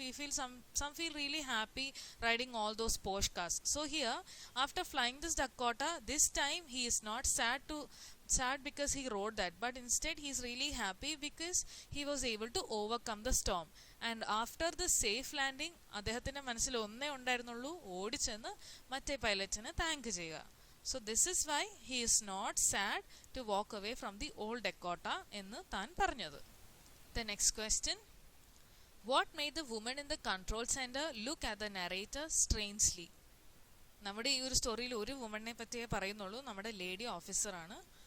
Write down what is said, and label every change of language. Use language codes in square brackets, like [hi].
[en] We feel some feel really happy riding all those posh cars. So here after flying this Dakota this time he is not sad because he rode that, but instead he is really happy because he was able to overcome the storm. And after the safe landing [ml] അദ്ദേഹത്തിന്റെ മനസ്സിൽ ഒന്നേ ഉണ്ടായിരുന്നുള്ളൂ, ഓടിച്ചെന്ന് മറ്റേ പൈലറ്റിനെ thank ചെയ്യുക. [en] So this is why he is not sad to walk away from the old Dakota [ml] എന്ന് താൻ പറഞ്ഞത്. [en] The next question, what made the woman in the control center look at the narrator strangely? [ml] നമ്മുടെ ഈ ഒരു സ്റ്റോറിയിൽ ഒരു വുമണിനെ പറ്റിയേ പറയുന്നുള്ളൂ, നമ്മുടെ ലേഡി ഓഫീസറാണ്.